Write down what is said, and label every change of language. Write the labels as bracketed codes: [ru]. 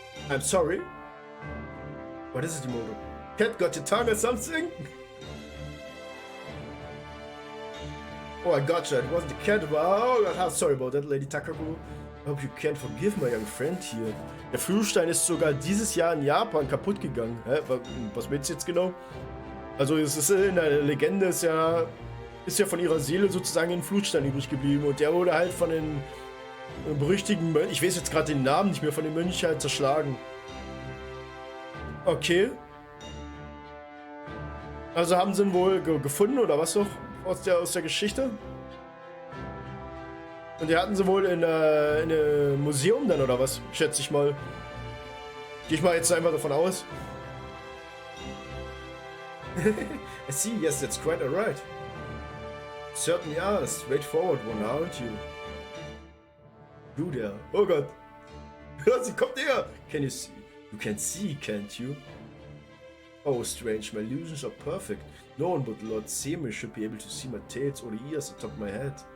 [en] I'm sorry. What is it, Imoto? Cat got your tongue or something? Oh, I gotcha. It wasn't the cat. Oh, sorry about that, Lady Takaku. I hope you can forgive my young friend here. [de] Der Fluchstein ist sogar dieses Jahr in Japan kaputt gegangen. Hä? Was willst du jetzt genau? Also es ist in der Legende ist ja von ihrer Seele sozusagen ein Fluchstein übrig geblieben. Und der wurde halt von den berüchtigten Mönch, ich weiß jetzt gerade den Namen nicht mehr, von den Mönchen halt zerschlagen. Okay. Also haben sie ihn wohl gefunden oder was doch aus der Geschichte? Und die hatten sie wohl in einem Museum dann oder was? Schätze ich mal. Gehe ich mal jetzt einfach davon aus. [en] I see, yes, that's quite alright. Certainly are, a straightforward one, aren't you? [de] Du der. Oh Gott. Sie kommt näher. [en] Can you see? You can see, can't you? Oh, strange. My illusions are perfect. No one but Lord Seme should be able to see my tails or the ears atop my head.